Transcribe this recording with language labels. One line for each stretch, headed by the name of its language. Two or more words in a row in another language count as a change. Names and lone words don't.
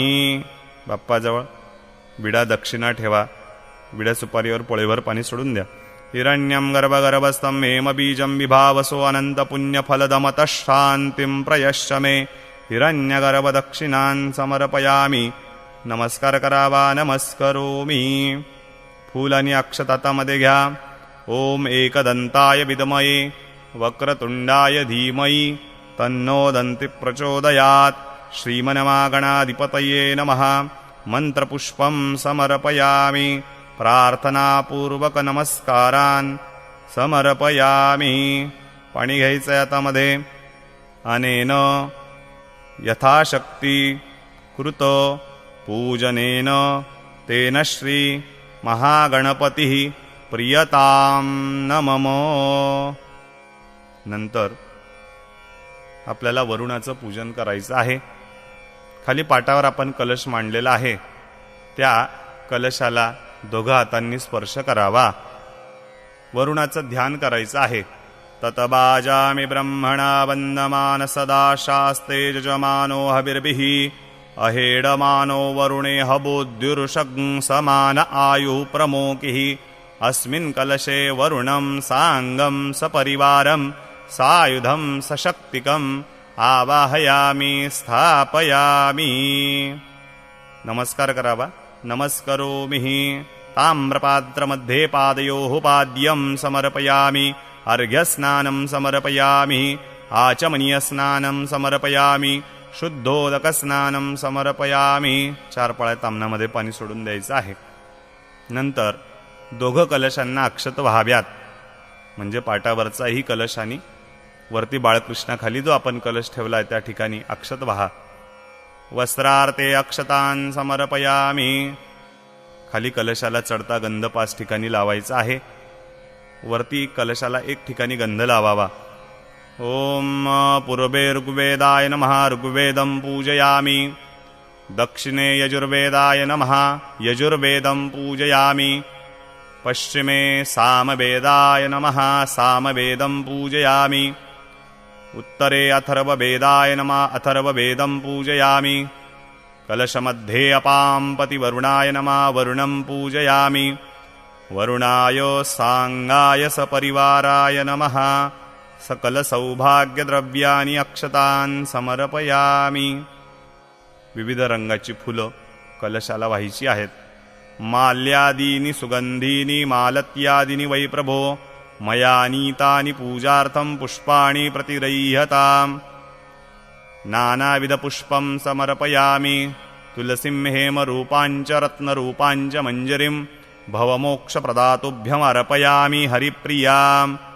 Marathi: बाप्पाजवळ विडा दक्षिणा ठेवा. विडा सुपारीवर पोळेभर पाणी सोडून द्या.
Sanskrit: हिरण्यं गर्भगर्भस्थं हेमबीजं विभावसो अनन्तपुण्यफलदमतः शान्तिं प्रयश्च मे. हिरण्यगर्भदक्षिणान् समर्पयामि.
Marathi: नमस्कार करावा. नमस्करोमि. फूल आणि अक्षत हातामध्ये घ्या.
Sanskrit: ओम एकदंताय विद्महे वक्रतुंडाय धीमहि तन्नो दन्ति प्रचोदयात्. श्रीमन्मागणाधिपतये नमः मंत्रपुष्पं समर्पयामि. प्रार्थनापूर्वक नमस्कारान् समर्पयामि.
Marathi: पाणी घ्यायचं हातामध्ये.
Sanskrit: अनेन यथाशक्ती कृत पूजनेन तेन श्री महागणपतिः प्रियतां न मम.
Marathi: नंतर आपल्याला वरुणाचं पूजन करायचं आहे. खाली पाटावर आपण कलश मांडलेला आहे. त्या कलशाला दोघा हातांनी स्पर्श करावा. वरुणाचं ध्यान करायचं आहे.
Sanskrit: ततबाजामि ब्रह्मणा वन्दमान सदा शास्ते यजमानो हविर्भिः अहेडमानो वरुणे हबोद्युर्षग्ं समान आयुः प्रमोकिः. अस्मिन् कलशे वरुणं साङ्गं सपरिवारं सायुधं सशक्तिकम् आवाहयामि स्थापयामि.
Marathi: नमस्कार करावा. नमस्करोमि.
Sanskrit: ताम्रपात्रमध्ये पादयोः पाद्यं समर्पयामि. अर्घ्यस्नानं समर्पयामि. आचमनीयस्नानं समर्पयामि. शुद्धोदकस्नानं समर्पयामि.
Marathi: 4 पळ्या तामनामध्ये पाणी सोडून द्यायचं आहे. नंतर दोघं कलशांना अक्षत व्हाव्यात. म्हणजे पाटावरचाही कलश आणि वरती बाळकृष्णाखाली जो आपण कलश ठेवलाय त्या ठिकाणी अक्षत व्हा.
Sanskrit: वस्त्रार्थे अक्षतान् समर्पयामि.
Marathi: खाली कलशाला चढता गंध 5 ठिकाणी लावायचा आहे. वरती कलशाला 1 ठिकाणी गंध लावावा.
Sanskrit: ओम पूर्वे ऋग्वेदाय नमः ऋग्वेदं पूजयामि. दक्षिणे यजुर्वेदाय नमः यजुर्वेदं पूजयामि. पश्चिमे सामवेदाय नमः सामवेदं पूजयामि. उत्तरे अथर्ववेदाय नमः अथर्ववेदं पूजयामि. कलशमध्ये अपां पतिवरुणाय नमः वरुणं पूजयामि. वरुणाय सांगाय सपरिवाराय नमः. सकलसौभाग्यद्रव्यानि अक्षतान् समर्पयामि.
Marathi: विविध रंगाची फुलं कलशाला व्हायची आहेत.
Sanskrit: माल्यादीनि सुगंधीनि मालत्यादीनि वै प्रभो मया नीतानि पूजार्थं पुष्पाणि प्रतिरह्यताम्. नानाविधपुष्पं समर्पयामि. तुलसीं हेमरूपाञ्च रत्नरूपाञ्च मञ्जरीं भवमोक्षप्रदातुभ्यमर्पयामि हरिप्रियाम्.